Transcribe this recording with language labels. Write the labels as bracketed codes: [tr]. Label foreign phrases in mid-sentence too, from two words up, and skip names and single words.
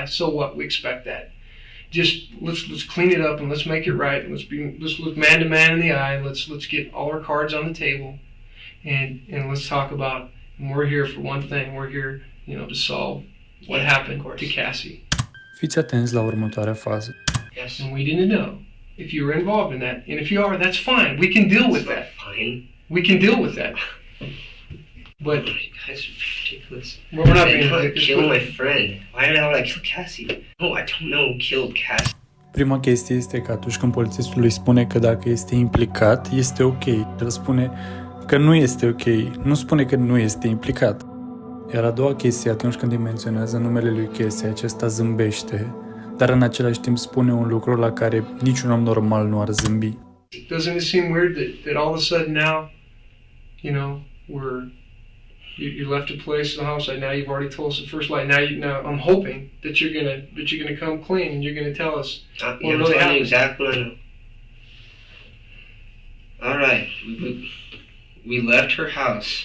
[en] So what? We expect that. Just let's clean it up and let's make it right. And let's look man to man in the eye. And let's get all our cards on the table, and let's talk about. And we're here for one thing. We're here, to solve what happened to Cassie. [ro] Fiți atenți la următoarea fază. [en] Yes. And we didn't know if you were involved in that. And if you are, that's fine. We can deal with that. Fine. We can deal with that. But you guys are ridiculous. Well, we're not being ridiculous. Kill my friend. Why the hell would I kill Cassie? No, I don't know who killed Cassie. [ro] Prima chestie este că atunci când polițistul îi spune că dacă este implicat, este ok. El spune că nu este ok. Nu spune că nu este implicat. Iar a doua chestie, atunci când îi menționează numele lui Cassie, acesta zâmbește, dar în același timp spune un lucru la care niciun om normal nu ar zâmbi. [en] Doesn't it seem weird that all of a sudden now, you left a place in the house, and now you've already told us the first lie. Now I'm hoping that you're gonna come clean and you're gonna tell us what really happened. Exactly what I know. All right, we left her house.